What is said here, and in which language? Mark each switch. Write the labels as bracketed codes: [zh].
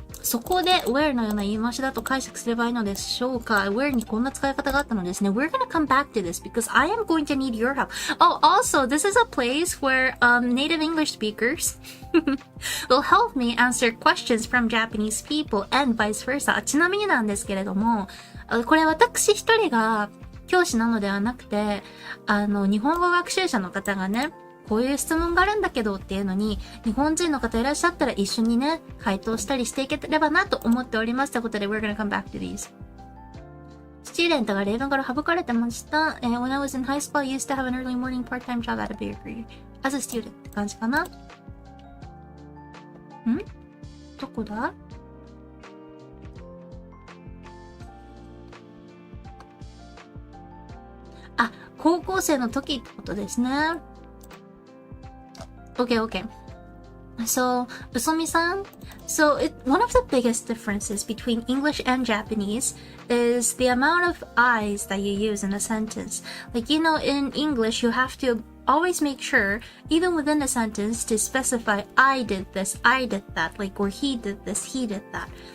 [ja] そこで where のような言い回しだと解釈すればいいのでしょうか。 where にこんな使い方があったのですね。 [en] We're gonna come back to this because I am going to need your help. Oh, also, this is a place where native English speakers will help me answer questions from Japanese people and vice versa. [ja] ちなみになんですけれども、これ私一人が教師なのではなくて、日本語学習者の方がね、こういう質問があるんだけどっていうのに、日本人の方いらっしゃったら一緒にね、回答したりしていければなと思っております。ということで、 [en] we're gonna come back to these. [ja] スチューデントが例文から省かれてました。 [en] When I was in high school, I used to have an early morning part-time job at a bakery as a student [ja] って感じかな。どこだ？高校生の時ってことですね。 [en] Okay. So, Usomi-san, one of the biggest differences between English and Japanese is the amount of I's that you use in a sentence. Like, in English, you have to always make sure, even within a sentence, to specify I did this, I did that, like, or he did this, he did that.